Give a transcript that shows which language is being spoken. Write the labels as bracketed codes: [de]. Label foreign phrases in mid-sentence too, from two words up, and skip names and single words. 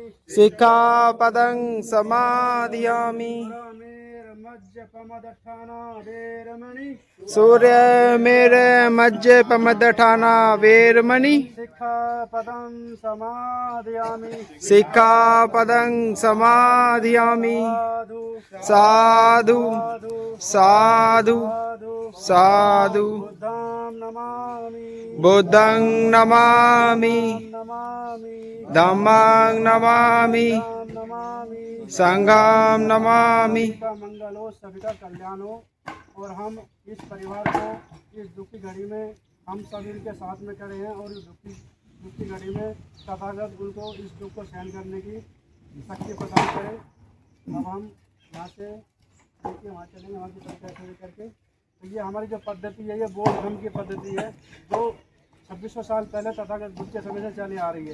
[pi] सिक्खापदं समादयामि सूर्यमेर्मज्जपमदठाना वेरमणि सूर्यमेर्मज्जपमदठाना वेरमणि शिक्षापदं समादयामि सिक्खापदं समादयामि साधु साधु साधु साधु बुद्धं नमामि बुद्धं नमामि नमामि धम्मं नमामि नमामि संघं नमामि। [hi] का मंगल हो, सभी का कल्याण हो और हम इस परिवार को इस दुखी घड़ी में हम सभी के साथ में खड़े हैं और इस दुखी घड़ी में तथागत उनको इस दुख को सहन करने की शक्ति प्रदान करे। अब हम यहाँ से देखिए वहाँ चलेंगे, वहाँ की तरफ करके तो ये हमारी जो पद्धति है ये बौद्ध धर्म की पद्धति है जो 2600 साल पहले तथागत बुद्ध के समय से चली आ रही है।